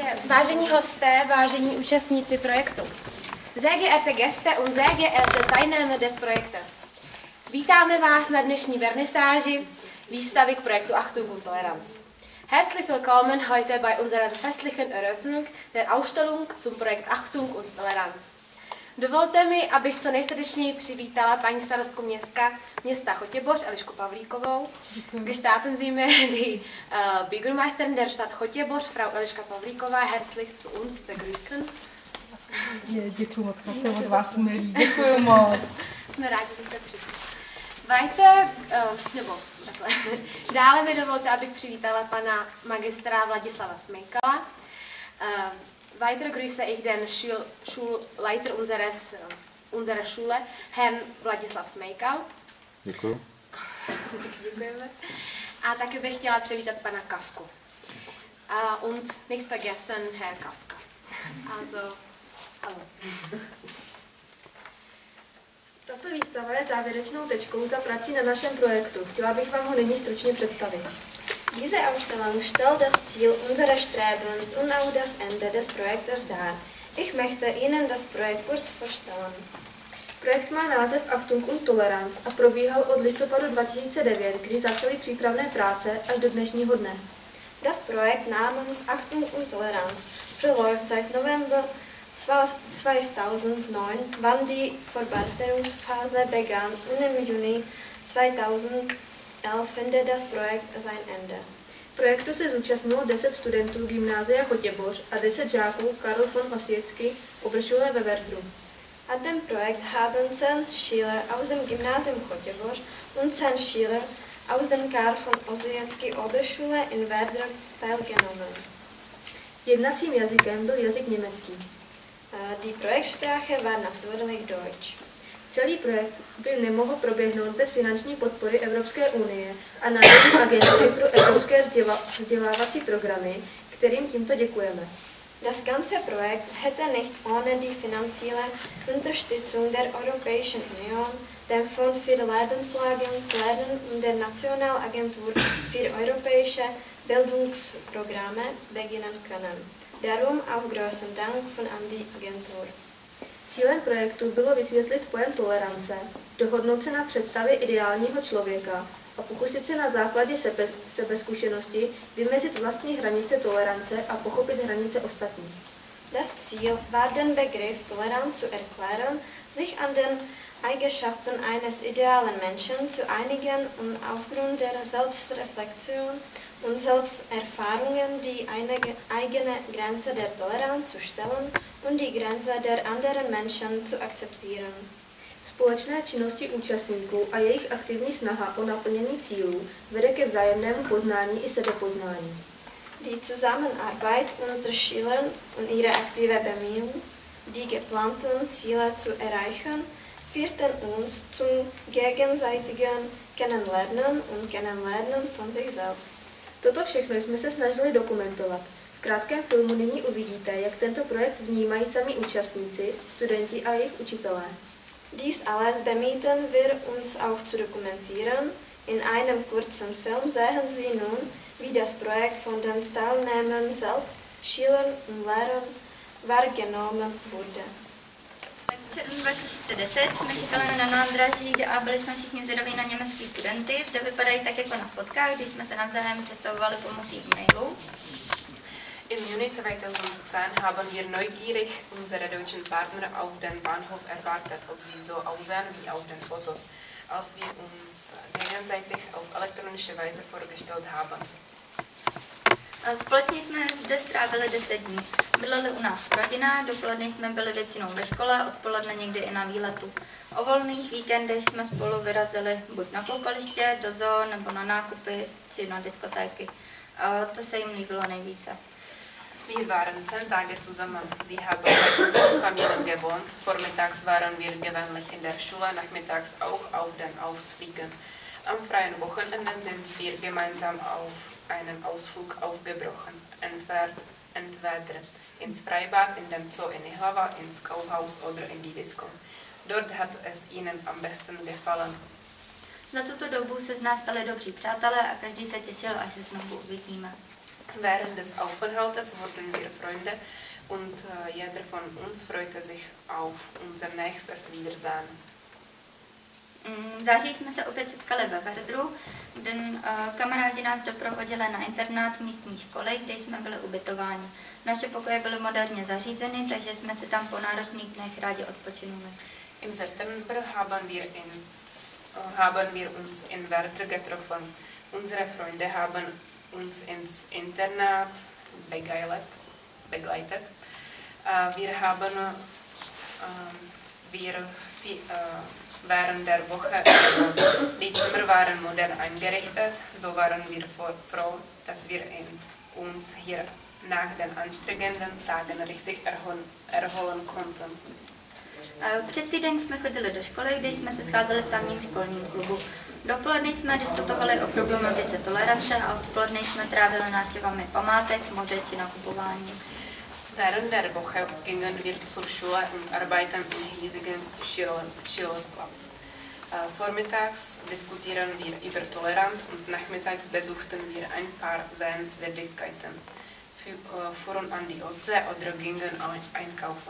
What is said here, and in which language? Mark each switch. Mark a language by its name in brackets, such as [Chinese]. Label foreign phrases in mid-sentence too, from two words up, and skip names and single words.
[Czech] Vážení hosté, vážení účastníci projektu. [German] Sehr geehrte Gäste und sehr geehrte Teilnehmer des Projektes. [Czech] Vítáme vás na dnešní vernisáži výstavy k projektu Achtung und Toleranz. [German] Herzlich willkommen heute bei unserer festlichen Eröffnung der Ausstellung zum Projekt Achtung und Toleranz. [Czech] Dovolte mi, abych co nejsrdečněji přivítala paní starostku města Chotěboř, Elišku Pavlíkovou. [German] Gestatten Sie mir die Bürgermeisterin der Stadt Chotěboř, Frau Eliška Pavlíková, herzlich zu uns begrüßen. [Czech] Děkuji moc, od vás milí, děkuji moc. Jsme rádi, že jste přišli. Weiter, dále mi dovolte, abych přivítala pana magistra Vladislava Smejkala. [German] Weiter grüße ich den Schulleiter unserer Schule, Herrn Vladislav Smejkal. [Czech] Děkuji. Děkujeme. A taky bych chtěla přivítat pana Kafku. [German] Und nicht vergessen Herr Kafka. Also, hallo. [Czech] Tato výstava je závěrečnou tečkou za prací na našem projektu. Chtěla bych vám ho nyní stručně představit. [German] Diese Ausstellung stellt das Ziel unseres Strebens und auch das Ende des Projektes dar. Ich möchte Ihnen das Projekt kurz vorstellen. [Czech] Projekt má název Achtung und Toleranz a probíhal od listopadu 2009, kdy začaly přípravné práce, až do dnešního dne. [German] Das Projekt namens Achtung und Toleranz verläuft seit November 2009, wann die Vorbereitungsphase begann, und im Juni 2011 findet das Projekt sein Ende. [Czech] Projektu se zúčastnilo 10 studentů gymnázia Chotěboř a 10 žáků Karl von Osiecky Oberschule ve Werdru. [German] An dem Projekt haben 10 Schüler aus dem Gymnasium Chotěboř und 10 Schüler aus dem Karl von Osiecky Oberschule in Werder teilgenommen. [Czech] Jednacím jazykem byl jazyk německý. [German] Die Projektsprache war natürlich Deutsch. [Czech] Celý projekt by nemohl proběhnout bez finanční podpory Evropské unie a Národní agentury pro evropské vzdělávací programy, kterým tímto děkujeme. [German] Das ganze Projekt hätte nicht ohne die finanzielle Unterstützung der Europäischen Union, dem Fonds für lebenslanges Lernen und der Nationalagentur für europäische Bildungsprogramme beginnen können. Darum auch großen Dank an die Agentur. [Czech] Cílem projektu bylo vysvětlit pojem tolerance, dohodnout se na představě ideálního člověka a pokusit se na základě sebezkušenosti vymezit vlastní hranice tolerance a pochopit hranice ostatních. [German] Das Ziel war, den Begriff Toleranz zu erklären, sich an den Eigenschaften eines idealen Menschen zu einigen und aufgrund der Selbstreflexion und Selbsterfahrungen die eigene Grenze der Toleranz zu stellen und die Grenze der anderen Menschen zu akzeptieren. [Czech] Společné činnosti účastníků a jejich aktivní snaha o naplnění cílů vede ke vzájemnému poznání i sebepoznání. [German] Die Zusammenarbeit unter Schülern und ihre aktive Bemühungen, die geplanten Ziele zu erreichen, führten uns zum gegenseitigen Kennenlernen und Kennenlernen von sich selbst. [Czech] Toto všechno jsme se snažili dokumentovat. V krátkém filmu nyní uvidíte, jak tento projekt vnímají sami účastníci, studenti a jejich učitelé. [German] Dies alles bemühten wir uns auch zu dokumentieren. In einem kurzen Film sehen Sie nun, wie das Projekt von den Teilnehmern selbst, Schülern und Lehrern wahrgenommen wurde. [Czech] V červnu 2010 jsme čekali na nádraží a byli jsme všichni zvědaví na německý studenty. Zde vypadají tak jako na fotkách, když jsme se navzájem představovali pomocí e-mailu. [German] Im Juni 2010 haben wir neugierig unsere deutschen Partner auf den Bahnhof erwartet, ob sie so aussehen wie auf den Fotos, als wir uns gegenseitig auf elektronische Weise vorgestellt haben. [Czech] Společně jsme zde strávili 10 dní. Bydleli u nás v rodinách, dopoledne jsme byli většinou ve škole, odpoledne někdy i na výletu. O volných víkendech jsme spolu vyrazili buď na koupaliště, do zoo, nebo na nákupy, či na diskotéky. To se jim líbilo nejvíce. [German] Wir waren 10 Tage zusammen. Sie haben bei unseren Familien gewohnt. Vormittags waren wir gewöhnlich in der Schule, nachmittags auch auf den Ausflügen. Am freien Wochenenden sind wir gemeinsam auf einen Ausflug aufgebrochen. Entweder ins Freibad, in dem Zoo in Ihlava, ins Kaufhaus oder in die Disco. Dort hat es ihnen am besten gefallen. [Czech] Za tuto dobu se z nás stali dobří přátelé a každý se těšil, až se znovu uvidíme. [German] Während des Aufenthaltes wurden wir Freunde und jeder von uns freute sich auf unser nächstes Wiedersehen. [Czech] V září jsme se opět setkali ve Verdru, kde kamarádi nás doprovodili na internát místní školy, kde jsme byli ubytováni. Naše pokoje byly moderně zařízeny, takže jsme si tam po náročných dnech rádi odpočinuli. [German] Im September haben wir uns in Verdr getroffen. Unsere Freunde haben uns ins Internat begleitet. Während der Woche die Zimmer waren modern eingerichtet, so waren wir froh, dass wir uns hier nach den anstrengenden Tagen richtig erholen konnten. [Czech] Přes týden jsme chodili do školy, kde jsme se scházeli v tamním školním klubu. Dopoledne jsme diskutovali o problematice tolerance a odpoledne jsme trávili návštěvami památek, moře či nakupováním. [German] Während der Woche gingen wir zur Schule und arbeiten im hiesigen Schillerclub. Vormittags diskutieren wir über Toleranz und nachmittags besuchten wir ein paar Sehenswürdigkeiten, fuhren an die Ostsee oder gingen einkaufen.